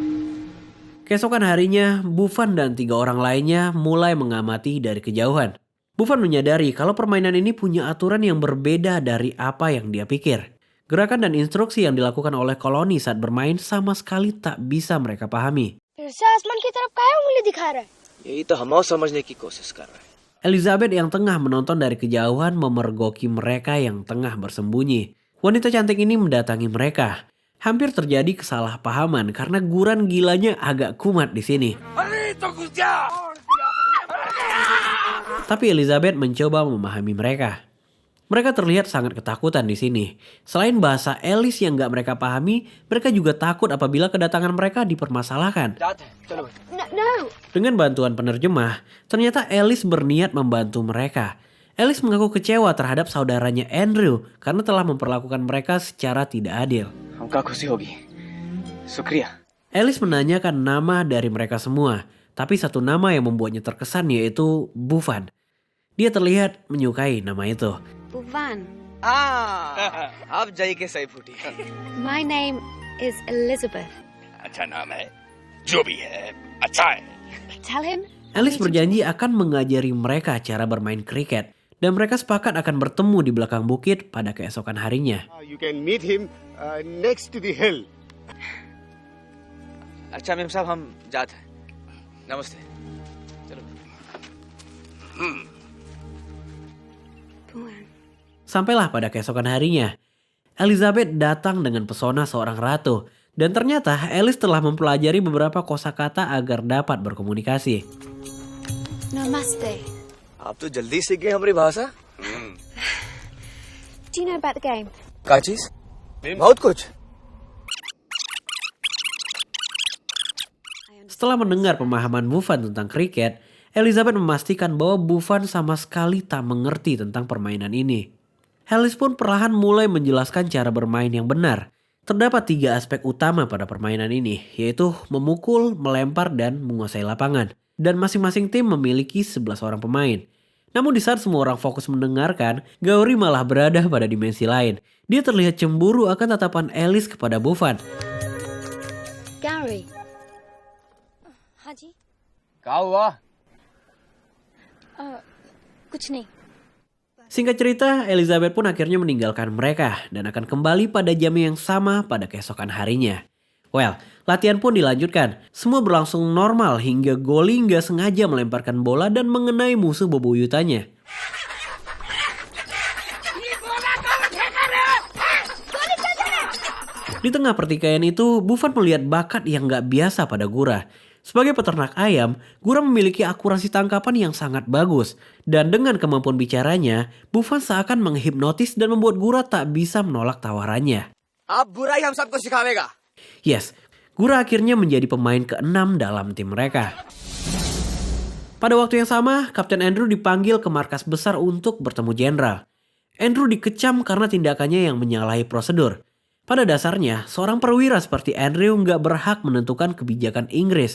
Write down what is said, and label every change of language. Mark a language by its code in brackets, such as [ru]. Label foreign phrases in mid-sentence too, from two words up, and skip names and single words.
[id] Keesokan harinya, Buffon dan 3 orang lainnya mulai mengamati dari kejauhan. Buffon menyadari kalau permainan ini punya aturan yang berbeda dari apa yang dia pikir. Gerakan dan instruksi yang dilakukan oleh koloni saat bermain sama sekali tak bisa mereka pahami. [hi] फिर से आसमान की तरफ काहे उंगली दिखा रहा है? यही तो हम और समझने की कोशिश कर रहे हैं। [id] Elizabeth yang tengah menonton dari kejauhan memergoki mereka yang tengah bersembunyi. Wanita cantik ini mendatangi mereka. Hampir terjadi kesalahpahaman karena guran gilanya agak kumat di sini. Tapi Elizabeth mencoba memahami mereka. Mereka terlihat sangat ketakutan di sini. Selain bahasa Alice yang gak mereka pahami, mereka juga takut apabila kedatangan mereka dipermasalahkan. [en] No. [id] Dengan bantuan penerjemah, ternyata Alice berniat membantu mereka. Alice mengaku kecewa terhadap saudaranya Andrew karena telah memperlakukan mereka secara tidak adil. [hi] हमका खुशी होगी। शुक्रिया। [id] Alice menanyakan nama dari mereka semua, tapi satu nama yang membuatnya terkesan yaitu Buffon. Dia terlihat menyukai nama itu. Buvan. [hi] अब जाइए के सही फूटी। [en] My name is Elizabeth. [hi] अच्छा नाम है जो भी है अच्छा है [en] Tell him. [id] Alice berjanji akan mengajari mereka cara bermain kriket dan mereka sepakat akan bertemu di belakang bukit pada keesokan harinya. [en] You can meet him next to the hill. [hi] अच्छा मेम साहब हम जाते हैं। नमस्ते। चलो। Buvan. [id] Sampailah pada keesokan harinya. Elizabeth datang dengan pesona seorang ratu. Dan ternyata Alice telah mempelajari beberapa kosakata agar dapat berkomunikasi. [hi] Namaste. आप तो जल्दी सीख गए हमारी भाषा। [en] Do you know about the game? [hi] क्या चीज? बहुत कुछ। [id] Setelah mendengar pemahaman Buffon tentang kriket, Elizabeth memastikan bahwa Buffon sama sekali tak mengerti tentang permainan ini. Alice pun perlahan mulai menjelaskan cara bermain yang benar. Terdapat 3 aspek utama pada permainan ini, yaitu memukul, melempar, dan menguasai lapangan. Dan masing-masing tim memiliki 11 orang pemain. Namun di saat semua orang fokus mendengarkan, Gauri malah berada pada dimensi lain. Dia terlihat cemburu akan tatapan Alice kepada Buffon. Gary. [hi] हाँ जी. क्या हुआ? कुछ नहीं. [id] Singkat cerita, Elizabeth pun akhirnya meninggalkan mereka dan akan kembali pada jam yang sama pada keesokan harinya. Well, latihan pun dilanjutkan. Semua berlangsung normal hingga Goli nggak sengaja melemparkan bola dan mengenai musuh bebuyutannya. Di tengah pertikaian itu, Buffon melihat bakat yang nggak biasa pada Gura. Sebagai peternak ayam, Gura memiliki akurasi tangkapan yang sangat bagus. Dan dengan kemampuan bicaranya, Buffon seakan menghipnotis dan membuat Gura tak bisa menolak tawarannya. [hi] अब बुराई हम सबको सिखावेगा। [id] Yes, Gura akhirnya menjadi pemain ke-6 dalam tim mereka. Pada waktu yang sama, Kapten Andrew dipanggil ke markas besar untuk bertemu jenderal. Andrew dikecam karena tindakannya yang menyalahi prosedur. Pada dasarnya, seorang perwira seperti Andrew nggak berhak menentukan kebijakan Inggris.